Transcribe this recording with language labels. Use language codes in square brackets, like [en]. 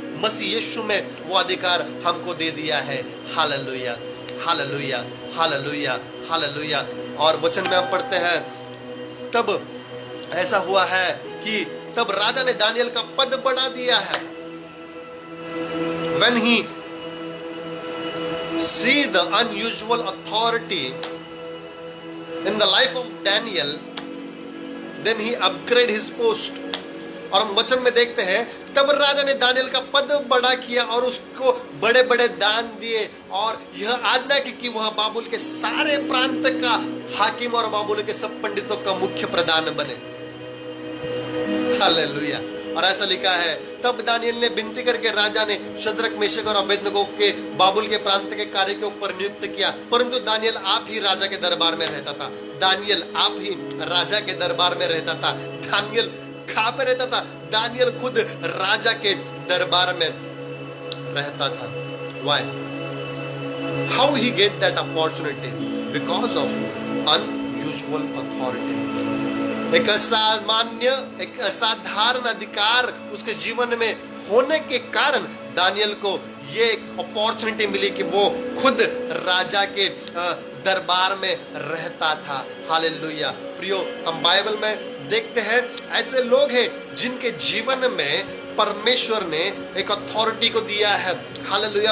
[hi] मसीह यीशु में वो अधिकार हमको दे दिया है। Hallelujah, hallelujah, hallelujah, hallelujah. और वचन में हम पढ़ते हैं, तब ऐसा हुआ है कि तब राजा ने दानियल का पद बढ़ा दिया है। [en] When he see the unusual authority in the life of Daniel, then he upgrade his post [hi] और हम वचन में देखते हैं तब राजा ने दानियल का पद बड़ा किया और उसको बड़े बड़े दान दिए और यह आज्ञा की कि वह बाबुल के सारे प्रांत का हाकिम और बाबुल के सब पंडितों का मुख्य प्रधान बने। हालेलुया। और ऐसा लिखा है, तब दानियल ने विनती करके राजा ने शद्रक, मेशक और अबेदनगो के बाबुल के प्रांत के कार्य के ऊपर नियुक्त किया, परंतु दानियल आप ही राजा के दरबार में रहता था। दानियल आप ही राजा के दरबार में रहता था। दानियल कहाँ पे रहता था? दानियल खुद राजा के दरबार में रहता था। [en] Why? How he get that opportunity? Because of unusual authority. [hi] एक असामान्य, एक असाधारण अधिकार उसके जीवन में होने के कारण दानियल को ये अपॉर्चुनिटी मिली कि वो खुद राजा के दरबार में रहता था। हालेलुया। प्रियो, हम बाइबल में देखते हैं ऐसे लोग हैं जिनके जीवन में परमेश्वर ने एक अथॉरिटी को दिया है। हालेलुया।